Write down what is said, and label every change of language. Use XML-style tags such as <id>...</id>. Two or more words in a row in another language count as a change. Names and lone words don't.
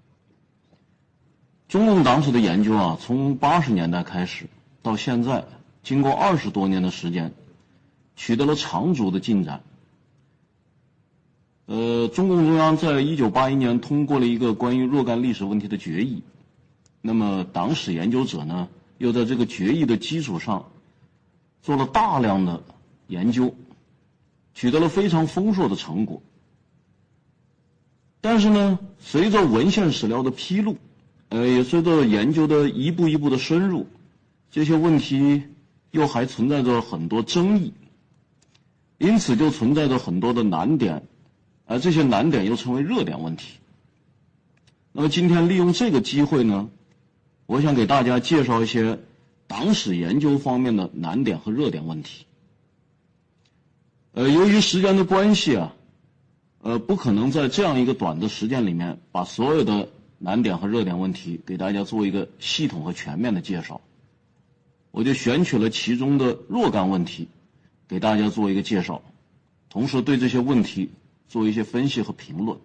<zh>中共黨史的研究啊，從80年代開始到現在，經過20多年的時間，取得了長足的進展。中共中央在1981年通過了一個關於若干歷史問題的決議。那麼黨史研究者呢，又在這個決議的基礎上做了大量的研究，取得了非常豐碩的成果。但是呢，隨着文獻史料的披露，也隨着研究的一步一步的深入，這些問題又還存在着很多爭議，因此就存在着很多的難點，而這些難點又成為熱點問題。那麼今天利用這個機會呢，我想給大家介紹一些黨史研究方面的難點和熱點問題。由於時間的關係啊，不可能在這樣一個短的時間裡面把所有的難點和熱點問題給大家做一個系統和全面的介紹，我就選取了其中的若干問題給大家做一個介紹，同時對這些問題做一些分析和評論。</zh>